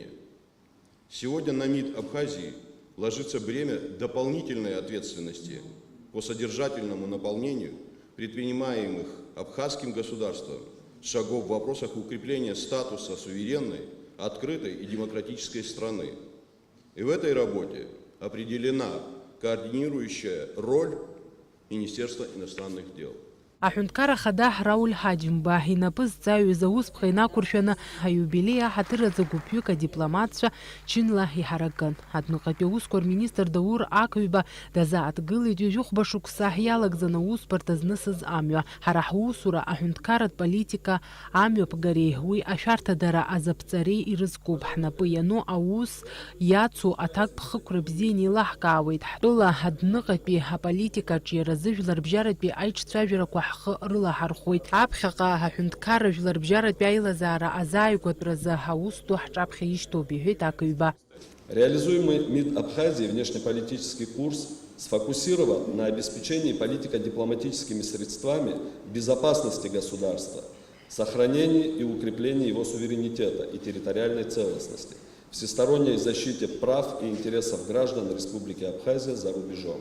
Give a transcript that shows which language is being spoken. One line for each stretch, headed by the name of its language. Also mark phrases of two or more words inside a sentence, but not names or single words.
Russian: Сегодня на МИД Абхазии ложится бремя дополнительной ответственности по содержательному наполнению предпринимаемых абхазским государством шагов в вопросах укрепления статуса суверенной, открытой и демократической страны. И в этой работе определена координирующая роль Министерства иностранных дел.
Abkhazian: Аҳәынҭқар ахада Рауль Ҳаџьымба инапы зҵаҩыз аусԥха инақәыршәаны аиубилеи аҳаҭыразы гәыԥҩык адипломатцәа чынла иҳаракын. Адныҟатәи аусқәа рминистр Даур Акыҩба дазааҭгылеит ҩажәихәба шықәса иалагӡан аусбарҭа знысыз амҩа. Ҳара ҳусура аҳәынҭқарратә политика амҩаԥгареи уи ашәарҭадара азаԥҵареи ирызкуп. Ҳнапы иану аус иацу аҭакԥхықәра бзианы еилаҳкаауеит. Ҳтәыла адныҟатәи аполитикаҿы иара зыжәларбжьаратәи аиҿцәажәарақәа ҳхы рылаҳархәоит. Аԥхьаҟа аҳәынҭқарра жәларбжьаратәи аилазаара азааигәатәразы аус ду ҳҿаԥхьа ишьҭоуп, иҳәеит Акыҩба.
Russian: Реализуемый МИД Абхазии внешнеполитический курс сфокусирован на обеспечении политико-дипломатическими средствами безопасности государства, сохранении и укреплении его суверенитета и территориальной целостности, всесторонней защите прав и интересов граждан Республики Абхазия за рубежом.